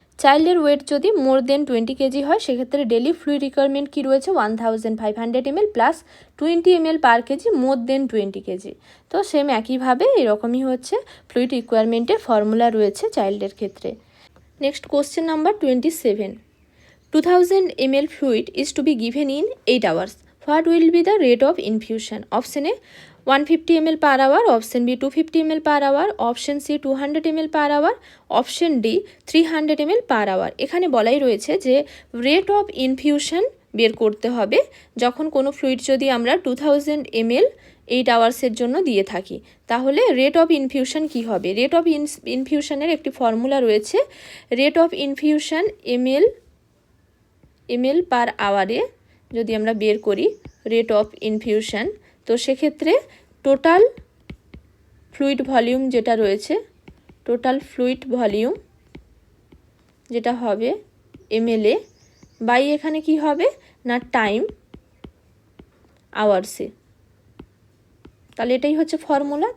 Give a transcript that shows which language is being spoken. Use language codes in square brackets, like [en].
[bn] চাইল্ডের wait যদি মোর দেন 20 KG হয় সেক্ষেত্রে ডেলি ফ্লুইড রিকোয়ারমেন্ট কী রয়েছে 1500 ml প্লাস 20 ml পার কেজি মোর দেন 20 কেজি। তো সেম একইভাবে এরকমই হচ্ছে ফ্লুইড রিকোয়ারমেন্টের ফর্মুলা রয়েছে চাইল্ডের ক্ষেত্রে। [en] Next question number 27. 2000 ml fluid is to be given in 8 hours. What will be the rate of infusion? Option A 150 ml per hour, option B 250 ml per hour, option C 200 ml per hour, option D 300 ml per hour। [bn] এখানে বলাই রয়েছে যে rate of infusion বের করতে হবে যখন কোনো fluid যদি আমরা 2000 ml 8 আওয়ার্সের জন্য দিয়ে থাকি, তাহলে রেট অফ ইনফিউশন কি হবে। রেট অফ ইনফিউশনের একটি ফর্মুলা রয়েছে, রেট অফ ইনফিউশন ml পার আওয়ারে যদি আমরা বের করি রেট অফ ইনফিউশন, তো সেক্ষেত্রে টোটাল ফ্লুইড ভলিউম যেটা রয়েছে, টোটাল ফ্লুইড ভলিউম যেটা হবে ml বাই এখানে কি হবে না টাইম আওয়ার্সে, তাহলে এটাই হচ্ছে ফর্মুলা।